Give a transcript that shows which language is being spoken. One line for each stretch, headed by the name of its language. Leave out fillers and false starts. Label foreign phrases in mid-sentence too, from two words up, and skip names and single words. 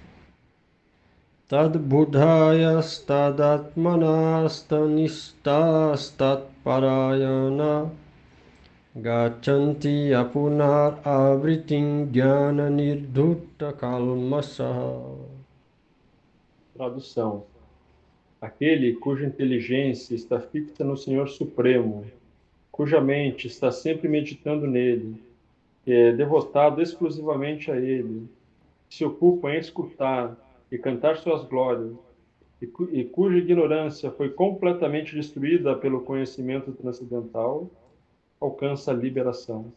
Sanskrit: तद् बुद्धयस् तदात्मानस् तन्निष्ठास् तत् परायणा गच्छन्ति अपुनर् आवृत्तिम् ज्ञान निर्धूत कल्मषाः.
Portuguese: Tradução. Aquele cuja inteligência está fixa no Senhor Supremo, cuja mente está sempre meditando nele, que é devotado exclusivamente a ele, que se ocupa em escutar e cantar suas glórias, e cuja ignorância foi completamente destruída pelo conhecimento transcendental, alcança a liberação.